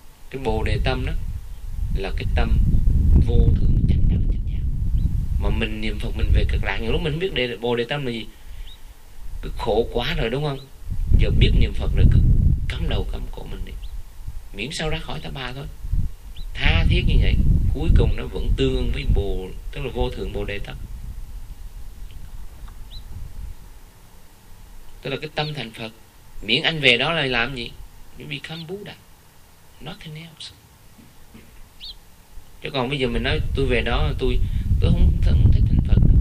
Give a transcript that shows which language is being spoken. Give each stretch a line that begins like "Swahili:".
Vietnamese: Cái bồ đề tâm đó là cái tâm vô thượng chánh đẳng chánh giác, mà mình niệm Phật mình về cực lạc, nhiều lúc mình không biết đề bồ đề tâm là gì, cứ khổ quá rồi đúng không, giờ biết niệm Phật rồi cứ cắm đầu cắm cổ mình đi, miễn sao ra khỏi ta bà thôi, tha thiết như vậy cuối cùng nó vẫn tương ưng với bồ, tức là vô thượng bồ đề tâm. Tức là cái tâm thành Phật, miễn anh về đó là làm gì?
English: You become Buddha, nothing else.
Vietnamese: Chứ còn bây giờ mình nói tôi về đó tôi không thích thành Phật.